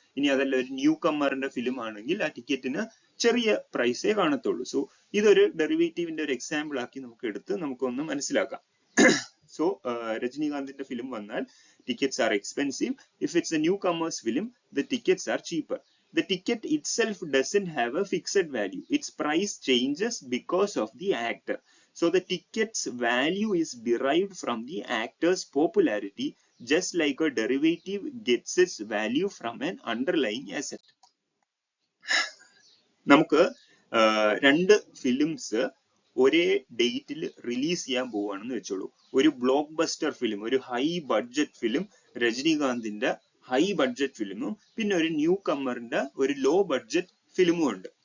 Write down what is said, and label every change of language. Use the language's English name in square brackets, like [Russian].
[Malayalam] ഇനി അതല്ല ഒരു ന്യൂ കമ്മറിന്റെ ഫിലിം ആണെങ്കിൽ ആ ടിക്കറ്റിന് ചെറിയ പ്രൈസേ കാണത്തുള്ളൂ. സോ ഇതൊരു ഡെറിവേറ്റീവിന്റെ ഒരു എക്സാമ്പിൾ ആക്കി നമുക്ക് എടുത്ത് നമുക്കൊന്ന് മനസ്സിലാക്കാം. [English] so [Malayalam] രജനീകാന്തിന്റെ ഫിലിം വന്നാൽ [English] Tickets are expensive. If it's a newcomer's film the tickets are cheaper. The ticket itself doesn't have a fixed value. Its price changes because of the actor. So the ticket's value is derived from the actor's popularity, just like a derivative gets its value from an underlying asset. [Malayalam] നമുക്ക് രണ്ട് films ഒരേ ഡേറ്റിൽ release ചെയ്യാൻ പോവുകയാണെന്ന് വെച്ചോളൂ. ഒരു block buster film, ഒരു high budget film, രജനീകാന്തിന്റെ high budget ഫിലിമും, പിന്നെ ഒരു ന്യൂ കമ്മറിന്റെ ഒരു ലോ ബഡ്ജറ്റ് ഫിലിമും ഉണ്ട്.